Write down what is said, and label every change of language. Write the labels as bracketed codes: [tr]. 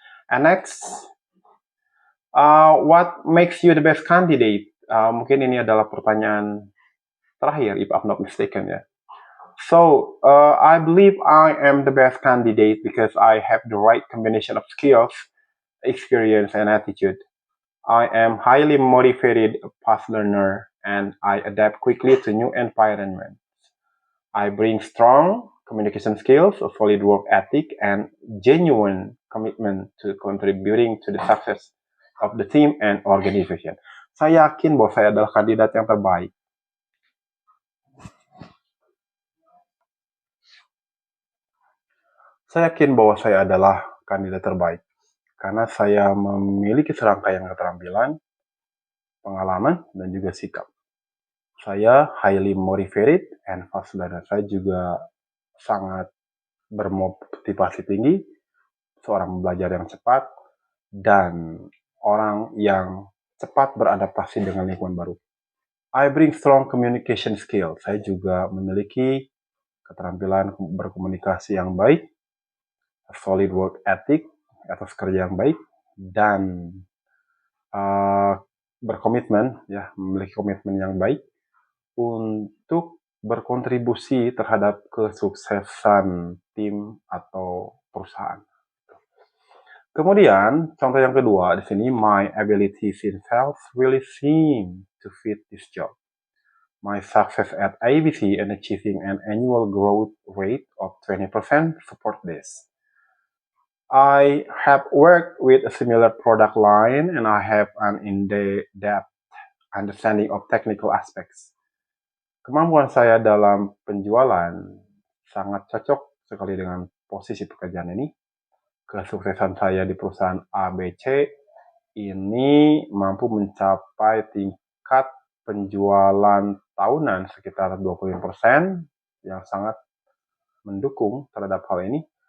[en] And next, what makes you the best candidate? [id] Mungkin ini adalah pertanyaan terakhir, [en] if I'm not mistaken [id] ya. [en] So, I believe I am the best candidate because I have the right combination of skills, experience, and attitude. I am highly motivated, fast learner, and I adapt quickly to new environments. I bring strong communication skills, a solid work ethic, and genuine commitment to contributing to the success of the team and organization. [id] Saya yakin bahwa saya adalah kandidat yang terbaik. Saya yakin bahwa saya adalah kandidat terbaik karena saya memiliki serangkaian keterampilan, pengalaman, dan juga sikap. [en] Saya highly motivated and fast learner. [id] Saya juga sangat bermotivasi tinggi, seorang belajar yang cepat, dan orang yang cepat beradaptasi dengan lingkungan baru. [en] I bring strong communication skill. [id] Saya juga memiliki keterampilan berkomunikasi yang baik, [en] a solid work ethic, [id] etos kerja yang baik, dan berkomitmen, ya, memiliki komitmen yang baik untuk berkontribusi terhadap kesuksesan tim atau perusahaan. Kemudian, contoh yang kedua di sini, [en] my abilities in sales really seem to fit this job. My success at ABC and achieving an annual growth rate of 20% support this. I have worked with a similar product line and I have an in-depth understanding of technical aspects. [id] Kemampuan saya dalam penjualan sangat cocok sekali dengan posisi pekerjaan ini. Kesuksesan saya di perusahaan ABC ini mampu mencapai tingkat penjualan tahunan sekitar 20% yang sangat mendukung terhadap hal ini.